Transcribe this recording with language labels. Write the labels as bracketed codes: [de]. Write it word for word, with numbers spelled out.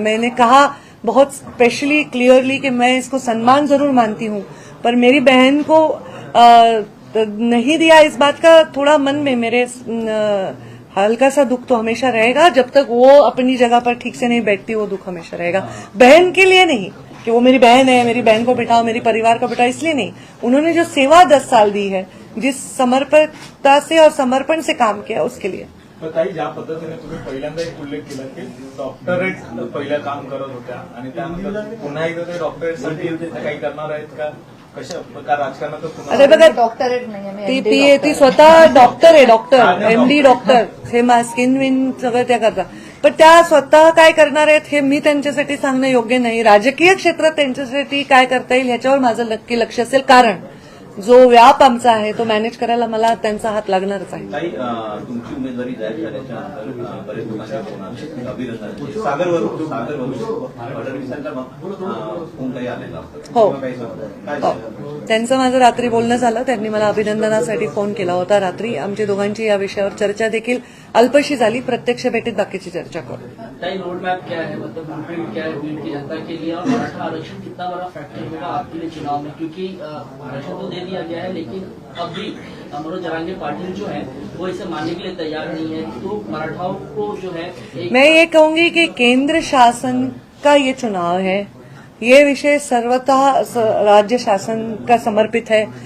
[hi] मैंने कहा बहुत स्पेशली क्लियरली कि मैं इसको सम्मान जरूर मानती हूँ, पर मेरी बहन को अ, त- नहीं दिया इस बात का थोड़ा मन में मेरे अ, हल्का सा दुख तो हमेशा रहेगा. जब तक वो अपनी जगह पर ठीक से नहीं बैठती वो दुख हमेशा रहेगा. बहन के लिए नहीं कि वो मेरी बहन है, मेरी बहन को बिठाओ, मेरी परिवार को बिठाओ, इसलिए नहीं. उन्होंने जो सेवा दस साल दी है, जिस समर्पणता से और समर्पण से काम किया, उसके लिए. [mr] तर ताई, ज्या पद्धतीने तुम्ही पहिल्यांदा एक उल्लेख केला की डॉक्टरेट पहिला काम करत होत्या आणि त्यानंतर पुन्हा एकदा ते डॉक्टरेटसाठी काही करणार आहेत का, कशा का राजकारणात पुन्हा अरे बघा, डॉक्टरेट नाही आहे, ती मी पी M D ती स्वतः डॉक्टर आहे, डॉक्टर एमडी हा, डॉक्टर, हे स्किन विन सगळं त्या करतात. पण त्या स्वतः काय करणार आहेत हे मी त्यांच्यासाठी सांगणं योग्य नाही. राजकीय क्षेत्रात त्यांच्यासाठी काय करता येईल ह्याच्यावर माझं नक्की लक्ष असेल, कारण जो व्याप आमचा आहे तो मॅनेज करायला मला त्यांचा हात लागणारच आहे. ताई, अं, तुमची उमेदवारी जाहीर झाल्याच्या नंतर अं, बरेच लोकांचे फोन आले, की अभिनंदन. सागर वरून सागर वरून फडणवीसांचा अं, फोन काही आलेला हो. काही सांगता? काय हो, त्यांचं माझं रात्री बोलणं झालं. त्यांनी मला अभिनंदनासाठी फोन केला होता रात्री. आमची दोघांची या विषयावर चर्चा देखील अल्पशी झाली. प्रत्यक्ष भेटीत बाकीची चर्चा करू. [hi] तय रोड मैप क्या है, मतलब ब्लूप्रिंट क्या है बीड की जनता के लिए, और मराठा आरक्षण कितना बड़ा फैक्टर होगा आपके लिए चुनाव में? क्योंकि अ, आरक्षण तो दे दिया गया है, लेकिन अब भी मनोज जरांगे पाटिल जो है वो इसे मानने के लिए तैयार नहीं है, तो मराठाओं को जो है एक- मैं ये कहूंगी कि केंद्र शासन का ये चुनाव है, ये विषय सर्वतः स- राज्य शासन का समर्पित है.